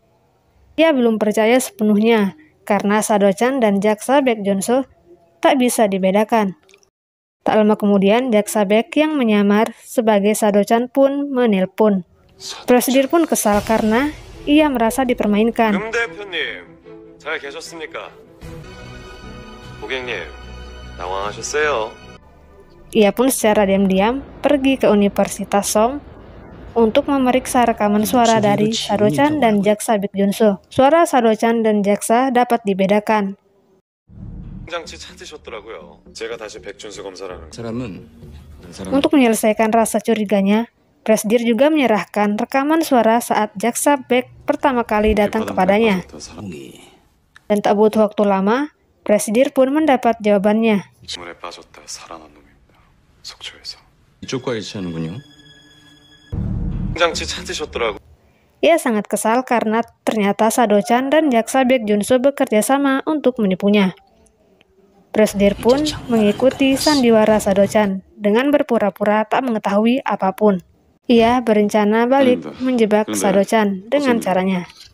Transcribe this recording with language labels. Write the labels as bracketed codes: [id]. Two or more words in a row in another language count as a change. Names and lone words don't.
[id] Ia belum percaya sepenuhnya karena Sado-chan dan Jaksa Baek Jonso tak bisa dibedakan. Tak lama kemudian, Jaksa Baek yang menyamar sebagai Sado-chan pun menelpon. Presidir pun kesal karena ia merasa dipermainkan. [ko] 잘 계셨습니까? 고객님, 당황하셨어요? [id] Ia pun secara diam-diam pergi ke Universitas Song untuk memeriksa rekaman suara dari Sado-chan dan Jaksa Baek Jonso. Suara Sado-chan dan Jaksa dapat dibedakan. [ko] 장치 찾으셨더라고요. 제가 다시 백준수 검사라는 [id] Untuk menyelesaikan rasa curiganya, Presidir juga menyerahkan rekaman suara saat Jaksa Baek pertama kali datang kepadanya. Dan tak butuh waktu lama, Presidir pun mendapat jawabannya. [ko] 물에 빠졌다 살아난 놈입니다. 속초에서. 이쪽과 일치하는군요. 장치 찾으셨더라고. [id] Ia sangat kesal karena ternyata Sado-chan dan Jaksa Baek Jonso bekerja sama untuk menipunya. Presidir pun mengikuti sandiwara Sado-chan dengan berpura-pura tak mengetahui apapun. Ia berencana balik menjebak Sado-chan dengan caranya.